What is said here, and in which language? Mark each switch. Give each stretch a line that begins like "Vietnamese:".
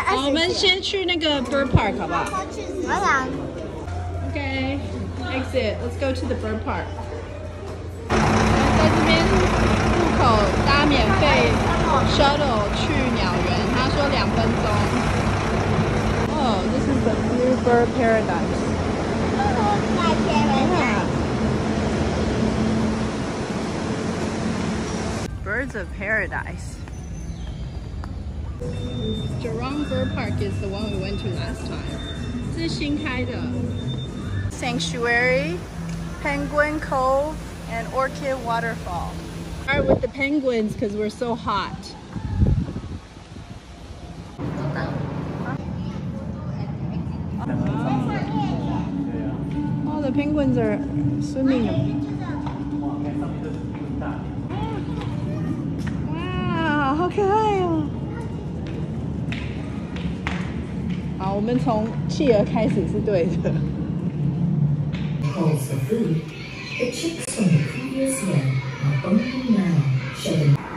Chinese: 好，我们先去那个
English: bird park
Chinese: 好不好？我养。
English: OK. Exit. Let's go to the bird park.
Chinese: 在这边入口搭免费 shuttle 去鸟园，他说2分钟。
English: Oh, this is the blue bird paradise. Birds of paradise. Jurong Bird Park is the one we went to last time.
Chinese: 这是新开的
English: Sanctuary, Penguin Cove, and Orchid Waterfall. Start with the penguins because we're so hot. Oh, the penguins are swimming.
Chinese: Wow, 好可爱哦！好，我们从企鹅开始是对的。
English: calls for food, the chicks from the previous year are only now showing.